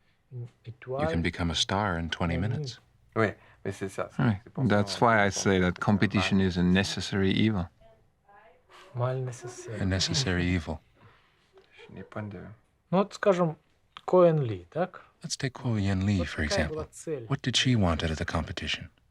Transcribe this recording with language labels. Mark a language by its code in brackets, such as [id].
[en] You can become a star in 20 minutes. Right. That's why I say that competition is a necessary evil. A necessary evil. [ru] Ну вот, скажем, Kuo-Yen Lee, так? [en] Let's take Kuo-Yen Lee, for example. What did she want out of the competition?